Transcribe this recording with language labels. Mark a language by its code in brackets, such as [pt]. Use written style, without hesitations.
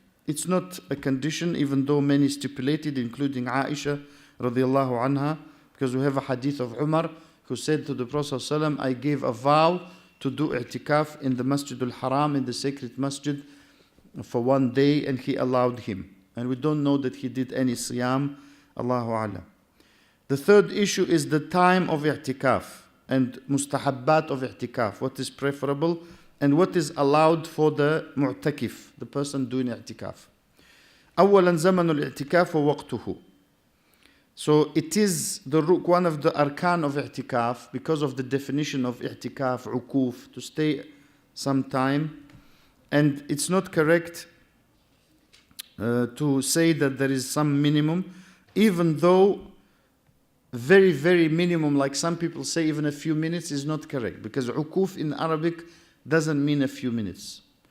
[en] It's not a condition, even though many stipulated, including Aisha radiallahu anha, because we have a hadith of Umar who said to the Prophet ﷺ, I gave a vow to do i'tikaf in the Masjid al-Haram, in the sacred masjid, for one day, and he allowed him. And we don't know that he did any siyam. Allahu A'lam. The third issue is the time of i'tikaf and mustahabbat of i'tikaf. What is preferable and what is allowed for the mu'takif, the person doing i'tikaf. [ar] أولا زمن الاعتكاف ووقته. [en] So it is one of the arkan of i'tikaf, because of the definition of i'tikaf, ukuf, to stay some time. And it's not correct to say that there is some minimum, even though very, very minimum, like some people say, even a few minutes is not correct, because ukuf in Arabic doesn't mean a few minutes.